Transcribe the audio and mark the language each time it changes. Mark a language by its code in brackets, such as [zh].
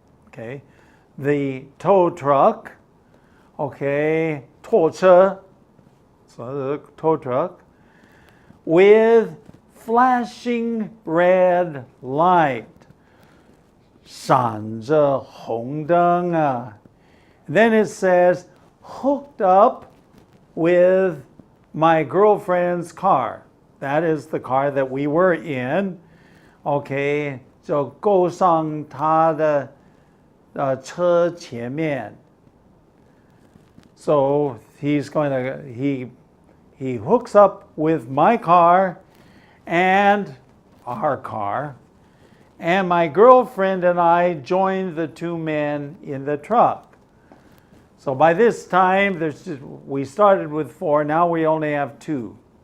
[en] Okay, the tow truck, okay, 拖车, so the tow truck with flashing red light, [zh] 闪着红灯啊. [en] Then it says hooked up with my girlfriend's car. That is the car that we were in. [zh] OK， 就勾上她的车前面。 [en] So he hooks up with my car and our car, and my girlfriend and I joined the two men in the truck. So by this time, we started with 4, now we only have 2.